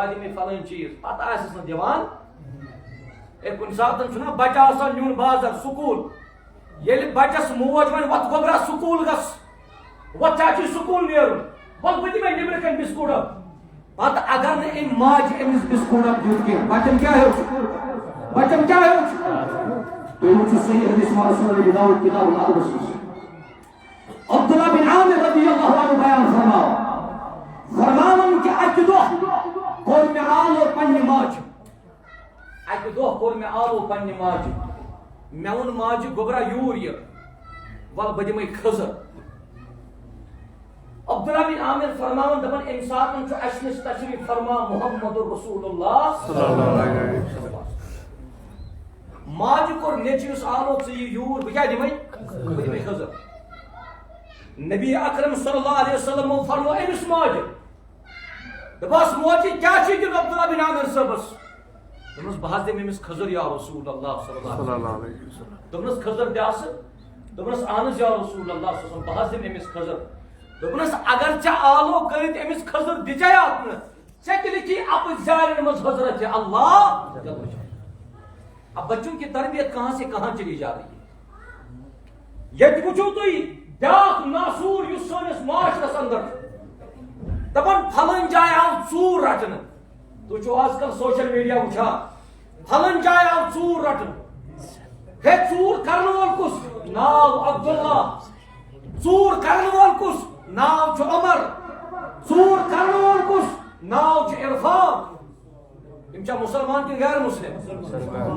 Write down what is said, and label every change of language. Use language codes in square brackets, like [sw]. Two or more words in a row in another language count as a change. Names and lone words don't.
[ks] دِمے فلٲنۍ چیٖز پتہٕ آسٮ۪س نہٕ دِوان ہے کُنہِ ساتہٕ چھُنہ بچہ آسان نیُن بازر سکوٗل ییٚلہِ بچس موج ونہِ وۄتھ گوبرا سکوٗل گژھ وۄتھ ژےٚ چھُے سکوٗل نیرُن وۄتھ بہٕ دِمے نیبرٕ کَنۍ بِسکوٗٹ پتہٕ اگر نہٕ أمۍ ماجہِ أمِس بِسکوٗٹ دیُت کینٛہہ بچن کیٛاہ ہیوٚچھ بچن کیٛاہ ہیوٚچھ تُہۍ وٕچھِو صحیح حدیث رسول نبی داؤد کتاب الادبس منٛز عبداللہ بن عامر [ar] رضی اللہ عنہ [ks] بیان فرماون کہ اکہِ دۄہ کوٚر مےٚ آلو پننہِ ماجہِ اکہِ دۄہ کوٚر مےٚ آلو پننہِ ماجہِ مےٚ ووٚن ماجہِ گوبرا یوٗر یہِ ول بہٕ دِمے کھٔزٕر عبداللہ بن عامر فرماون دپن امہِ ساتہٕ چھُ اسہِ نِش تشریف فرما محمد رسول اللہ [ar] صلی اللہ علیہ وسلم [ks] ماجہِ کوٚر نیٚچوِس آلو ژٕ یہِ یوٗر بہٕ کیٛاہ دِمے بہٕ دِمے کھٔزٕر نبی اکرم [ar] صلی اللہ علیہ وسلم [ks] فرمو امس ماجہِ دپس موجی کیٛاہ چھُے دیُن عبداللہ بن عامر صٲبس دوٚپنس بہٕ حظ دِمہٕ أمِس کھٔزٕر [ar] یا رسول اللہ صلی اللہ علیہ وسلم [ks] دوٚپنس کھٔزٕر دِیاسہٕ دوٚپنس اہن حظ [ar] یا رسول اللہ صلی اللہ علیہ وسلم [ks] بہٕ حظ دِمہٕ أمِس کھٔزٕر دوٚپنس اگر ژےٚ آلو کٔرِتھ أمِس کھٔزٕر دِژے نہٕ ژےٚ تہِ لیکھی اپٕز جارٮ۪ن منٛز حضرت اللہ [ur] اب بچوں کی تربیت کہاں سے کہاں چلی جا رہی ہے [ks] ییٚتہِ وٕچھِو تُہۍ بیٛاکھ ناسوٗر یُس سٲنِس معاشرس اندر دپان پھلن جائے آو ژوٗر رٹنہٕ تُہۍ چھِو آز کل [en] social media [ks] وٕچھان پھلن جائے آو ژوٗر رٹنہٕ ہے ژوٗر کرن وول کُس ناو عبداللہ ژوٗر کرن وول کُس ناو چھُ عمر ژوٗر کرن وول کُس ناو چھُ عرفان یِم چھا مسلمان کِنہٕ غیر مسلم